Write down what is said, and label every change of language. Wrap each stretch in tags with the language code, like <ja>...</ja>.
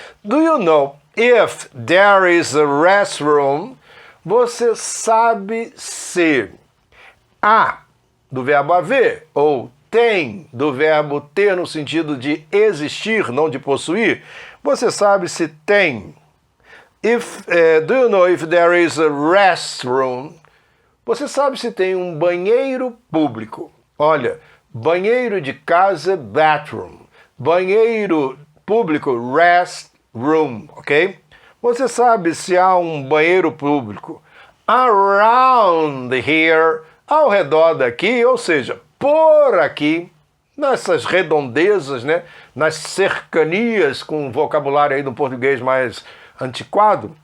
<en>Do you know, if there is a restroom,</en> <pt>você sabe se há, do verbo haver, ou tem, do verbo ter no sentido de existir, não de possuir, você sabe se tem.</pt> <en>Do you know if there is a restroom?</en> <pt>Você sabe se tem um banheiro público? Olha, banheiro de casa, bathroom. Banheiro público, restroom, ok? Você sabe se há um banheiro público</pt> <en>around here,</en> <pt>ao redor daqui, ou seja, por aqui, nessas redondezas, né? Nas cercanias, com vocabulário aí do português mais antiquado?</pt>